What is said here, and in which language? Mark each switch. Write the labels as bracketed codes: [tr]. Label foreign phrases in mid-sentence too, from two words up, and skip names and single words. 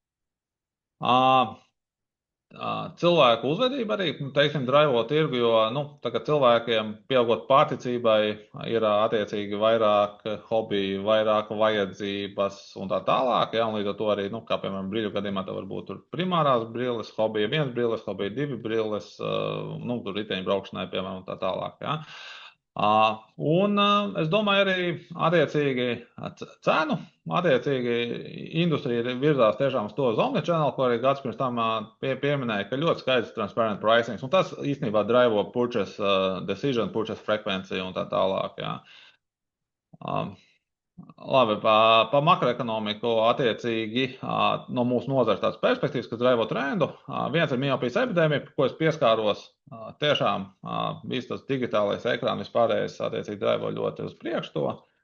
[lv] Cilvēku uzvedība arī, teiksim, draivo tirgu, jo, tagad cilvēkiem pieaugot pārticībai ir attiecīgi vairāk hobiju, vairāk vajadzības un tā tālāk, un līdz ar to arī, kā piemēram brīļu gadījumā, tā varbūt tur primārās brilles, hobija 1 brilles, hobija 2 brilles, tur riteņu braukšanai, piemēram, un tā tālāk, Un es domāju arī attiecīgi cenu, attiecīgi industrija virzās tiešām uz to omnichannel, ko arī gads pirms tam pieminēja, ka ļoti skaidrs [en] transparent pricing, [lv] un tas īstenībā draivo [en] purchase decision, [lv] purchase frekvenciju un tā tālāk, Labi, pa makroekonomiku attiecīgi no mūsu nozares tādas perspektīvas, kas draivo trendu. Viens ir miopijas epidēmija, ko es pieskāros. Tiešām viss tas digitālais ekrāns vispārējais attiecīgi draivo ļoti uz priekšu to.